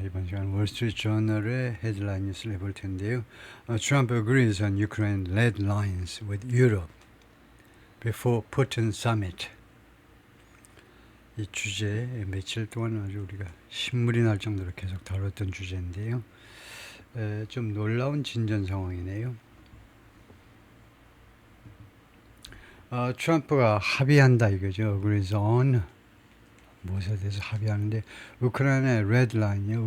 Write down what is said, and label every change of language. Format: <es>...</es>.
<ko>이번 시간 월스트리트 저널의 헤드라인 뉴스를 해볼 텐데요.</ko> <en>Trump agrees on Ukraine red lines with Europe before Putin summit.</en> <ko>이 주제 며칠 동안 아주 우리가 신물이 날 정도로 계속 다뤘던 주제인데요. 좀 놀라운 진전 상황이네요. 트럼프가 합의한다 이거죠.</ko> <en>agrees on</en> <ko>무엇에 대해서 합의하는데 우크라이나의 레드라인이요.</ko>